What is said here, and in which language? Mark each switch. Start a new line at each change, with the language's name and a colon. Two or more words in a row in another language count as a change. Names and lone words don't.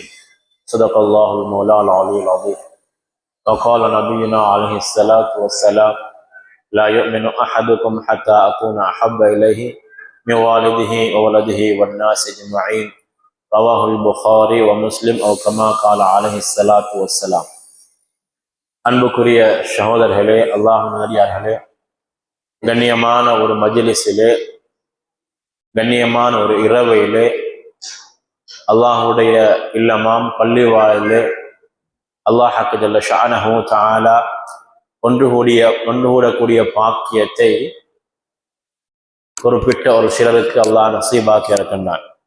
Arabic: صدق الله المولى العلي العظيم. وقال نبينا عليه الصلاة والسلام: لا يؤمن أحدكم حتى أكون أحب إليه من والده وولده والناس أجمعين. رواه البخاري ومسلم أو كما قال عليه الصلاة والسلام.
Tamil: அன்புக்குரிய சகோதரர்களே, அல்லாஹ்வின் நல்லடியார்களே, கண்ணியமான ஒரு மஜ்லிஸிலே, கண்ணியமான ஒரு இரவையிலே, அல்லாஹுடைய இல்லமாம் பள்ளி வாயிலே அல்லாஹ்
Arabic: جل شأنه تعالى
Tamil: ஒன்று கூடக்கூடிய பாக்கியத்தை குறிப்பிட்ட ஒரு சிலருக்கு அல்லாஹ் நசீபாக்கி இருக்கின்றான்.